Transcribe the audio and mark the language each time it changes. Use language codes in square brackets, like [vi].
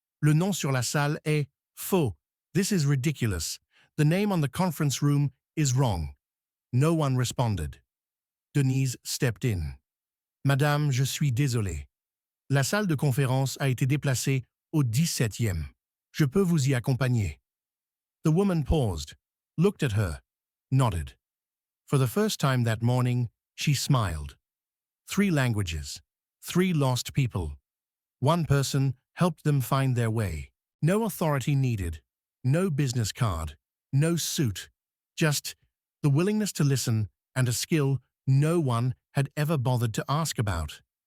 [fr] Le nom sur la salle est faux. [en] This is ridiculous. The name on the conference room is wrong. No one responded. Denise stepped in. [fr] Madame, je suis désolée. La salle de conférence a été déplacée au 17e. Je peux vous y accompagner. [en] The woman paused, looked at her, nodded. For the first time that morning, she smiled. 3 languages, 3 lost people. One person helped them find their way. No authority needed, no business card, no suit, just the willingness to listen and a skill no one had ever bothered to ask about.